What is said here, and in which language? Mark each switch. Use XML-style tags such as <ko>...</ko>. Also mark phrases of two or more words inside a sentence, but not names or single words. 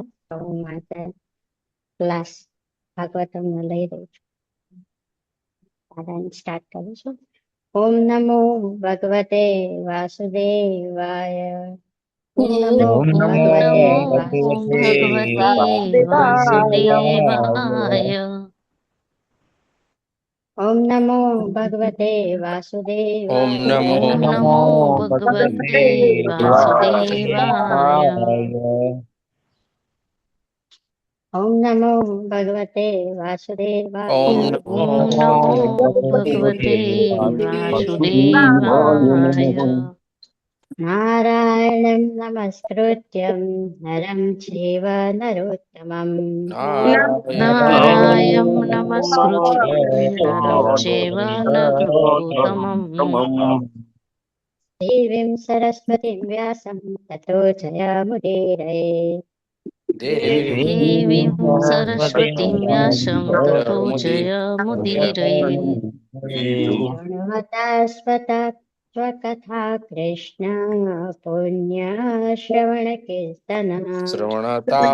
<gu>તો હું માટે ક્લાસ ભાગવતમનો લઈ રહી છું. સ્ટાર્ટ કરું છું.</gu> <sa>ઓમ નમો ભગવતે વાસુદેવાય. ઓમ નમો ઓમ નમો ભગવતે भगवते वासुदेवाय। ઓમ નમો ભગવતે ઓમ વાસુદેવાય. નમો ओम नमो भगवते वासुदेवाय। ઓમ નમો ભગવતે વાસુદેવાય. ઓમ ओम નમો नमो भगवते वासुदेवाय। નારાયણં નમસ્કૃત્યં નરં ચૈવ નરોત્તમં. नारायं नमस्कृत्य नरं चैव नरोत्तमम्। દેવીં સરસ્વતીં વ્યાસં તતો જયમુદીરये. देवीं सरस्वतीं व्यासं ततो जयमुदीरये। गुणवता स्वकथा कृष्ण पुण्यश्रवणकीर्तन શ્રવણતા</sa>